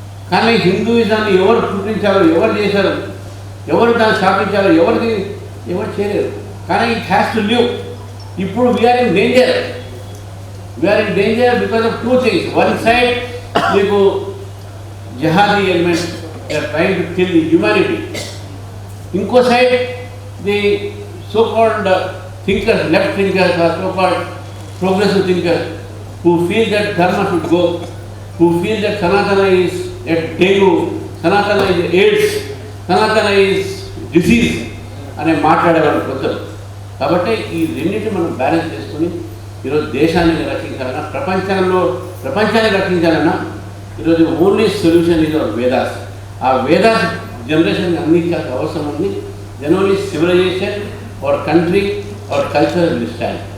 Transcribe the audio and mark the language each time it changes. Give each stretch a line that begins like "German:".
Telugu: కానీ హిందూయిజాన్ని ఎవరు పుట్టించారో, ఎవరు చేశారో, ఎవరు దాన్ని స్థాపించారో ఎవరు చేయలేరు.
English: కానీ it has to live. ఇప్పుడు we are in danger. We are in danger because of 2 things. One side మీకు jihadi elements are trying to kill the humanity. ఇంకో side the so called thinkers, left thinkers or so called progressive thinkers who feel that dharma should go, who feel that Sanatana is a dengue, Sanatana is AIDS, Sanatana is disease
Telugu: అనే మాట్లాడేవాళ్ళు కొందరు. కాబట్టి ఈ రెండింటిని మనం balance చేసుకుని ఈరోజు దేశాన్ని రక్షించాలన్నా, ప్రపంచాన్ని రక్షించాలన్నా ఈరోజు ఓన్లీ సొల్యూషన్ ఇది వేదాస్. ఆ వేదాస్ జనరేషన్కి అందించాల్సిన అవసరం ఉంది.
English: Then only civilization our country, our culture will stand.